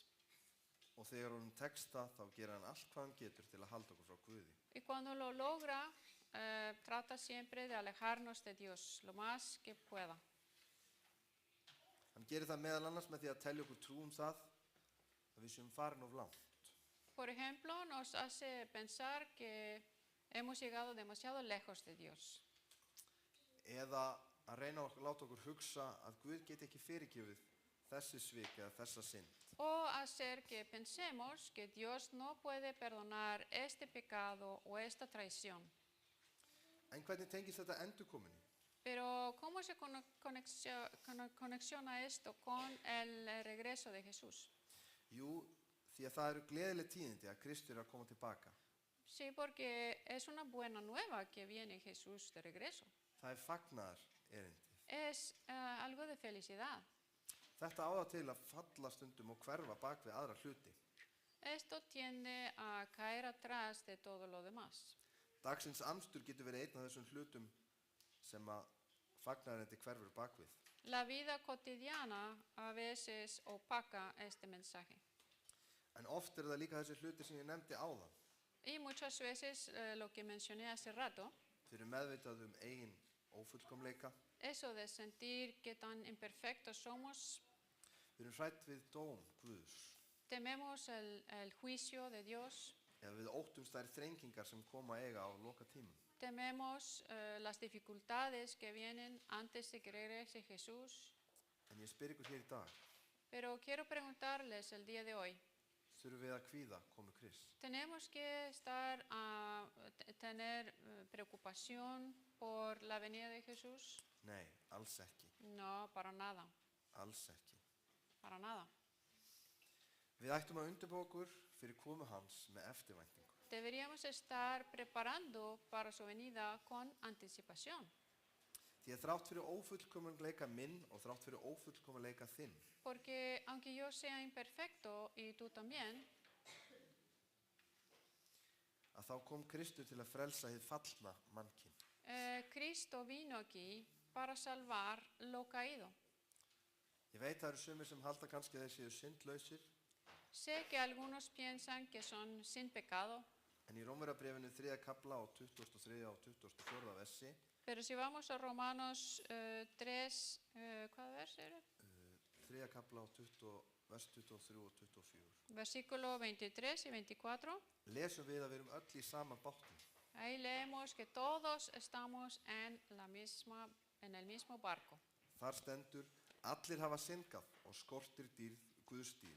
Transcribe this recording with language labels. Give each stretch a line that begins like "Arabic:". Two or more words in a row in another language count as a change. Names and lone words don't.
Icelandic: og þegar honum tekst það, þá gera hann allt hvað hann getur til að halda okkur frá Guði.
Spanish: Y cuando lo logra, trata siempre de alejarnos de Dios lo más que pueda.
Icelandic: Hann gerir það meðal annars með því að telja okkur trú það að við séum farin of langt.
Spanish: Por ejemplo, nos hace pensar que hemos llegado demasiado lejos de Dios.
Icelandic: Eða að reyna að láta okkur hugsa að Guð geti ekki fyrirgefið þessi svik eða þessa synd.
Spanish: O hacer que pensemos que Dios no puede perdonar este pecado o esta traición.
Icelandic: En hvernig tengist þetta endurkominni?
Spanish: Pero ¿cómo se conexiona esto con el regreso de Jesús?
Icelandic: Jú, því að það eru gleðileg tíðindi að Kristur er að koma tilbaka.
Spanish: Sí, porque es una buena nueva que viene Jesús de regreso.
Icelandic: Það fagnaðar erindið.
Spanish: Es algo de felicidad.
Icelandic: Þetta á það til að falla stundum og hverfa bak við aðra hluti.
Spanish: Esto tiende a caer atrás de todo lo demás.
Icelandic: Dagsins amstur getur verið einn af þessum hlutum sem að fagnaðarendi hverfur bak við.
Spanish: La vida cotidiana a veces opaca este mensaje.
Icelandic: En oft það líka þessi hluti sem ég nefndi áðan.
Spanish: Y muchas veces lo que mencioné hace rato,
Icelandic: Þeir eru meðvitað eigin ófullkomleika.
Spanish: eso de sentir qué tan imperfectos somos,
Icelandic: Við erum hrædd við dóm Guðs.
Spanish: tememos el juicio de Dios,
Icelandic: Eða við óttumst þær þrengingar sem koma eiga á loka tímum.
Spanish: tememos las dificultades que vienen antes de que regrese Jesús.
Icelandic: En ég spyr ykkur hér í dag,
Spanish: Pero quiero preguntarles el día de hoy,
Icelandic: þurfum við að kvíða komu Krists?
Spanish: ¿tenemos que tener preocupación por la venida de Jesús?
Icelandic: Nei, alls ekki.
Spanish: No, para nada,
Icelandic: Alls ekki.
Spanish: para nada.
Icelandic: Við ættum að undirbúa okkur fyrir komu hans með eftirvæntingu.
Spanish: Deberíamos estar preparando para su venida con anticipación.
Icelandic: Því að þrátt fyrir ófullkomleika minn og þrátt fyrir ófullkomleika þinn,
Spanish: Porque aunque yo sea imperfecto y tú también,
Icelandic: að þá kom Kristur til að frelsa hið fallna mannkyn.
Spanish: Cristo vino aquí para salvar lo caído.
Icelandic: Ég veit það eru sumir sem halda kannski að þeir séu syndlausir,
Spanish: Sé que algunos piensan que son sin pecado,
Icelandic: En í Rómverjabréfinu 3. kapla og 23. og 24. versi,
Spanish: Pero si vamos a Romanos 3, ¿cuál
Icelandic: vers er det? 3. kapla og vers 23 og 24,
Spanish: Versículo 23 y 24.
Icelandic: lesum við að við erum öll í sama bátnum.
Spanish: Ahí leemos que todos estamos en el mismo barco.
Icelandic: Þar stendur, allir hafa syndgað og skortir Guðs dýrð.